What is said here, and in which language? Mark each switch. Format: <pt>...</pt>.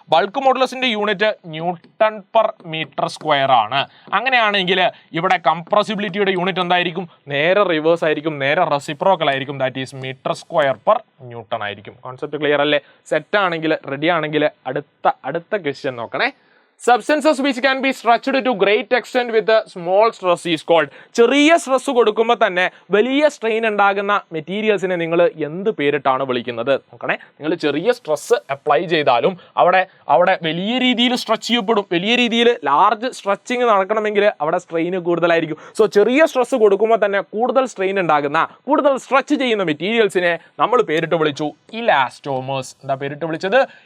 <ml>Bulk മോഡുലസിന്റെ unit newton per metre square ആണ്. അങ്ങനെയാണെങ്കിൽ ഇവിടെ കംപ്രസിബിലിറ്റിയുടെ യൂണിറ്റ് എന്തായിരിക്കും? നേരെ റിവേഴ്സ് ആയിരിക്കും, നേരെ റെസിപ്രോക്കൽ ആയിരിക്കും.</ml> <en>that is</en> <ml>metre square per newton ആയിരിക്കും. കോൺസെപ്റ്റ് ക്ലിയർ അല്ലേ? സെറ്റ് ആണെങ്കിൽ, റെഡി ആണെങ്കിൽ അടുത്ത ക്വസ്റ്റ്യൻ നോക്കണേ.</ml> <en>Substances which can be stretched to great extent with a small stress is called.</en> <ml>ചെറിയ സ്ട്രെസ് കൊടുക്കുമ്പോൾ തന്നെ വലിയ സ്ട്രെയിൻ ഉണ്ടാകുന്ന മെറ്റീരിയൽസിനെ നിങ്ങൾ എന്ത് പേരിട്ടാണ് വിളിക്കുന്നത്? നോക്കണേ, നിങ്ങൾ ചെറിയ സ്ട്രെസ് അപ്ലൈ ചെയ്താലും അവിടെ വലിയ രീതിയിൽ സ്ട്രെച്ച് ചെയ്യപ്പെടും. വലിയ രീതിയിൽ ലാർജ് സ്ട്രെച്ചിങ് നടക്കണമെങ്കിൽ അവിടെ സ്ട്രെയിൻ കൂടുതലായിരിക്കും. സോ ചെറിയ സ്ട്രെസ് കൊടുക്കുമ്പോൾ തന്നെ കൂടുതൽ സ്ട്രെയിൻ ഉണ്ടാകുന്ന, കൂടുതൽ സ്ട്രെച്ച് ചെയ്യുന്ന മെറ്റീരിയൽസിനെ നമ്മൾ പേരിട്ട് വിളിച്ചു ഇലാസ്റ്റോമേഴ്സ്. എന്താ പേരിട്ട് വിളിച്ചത്?</ml>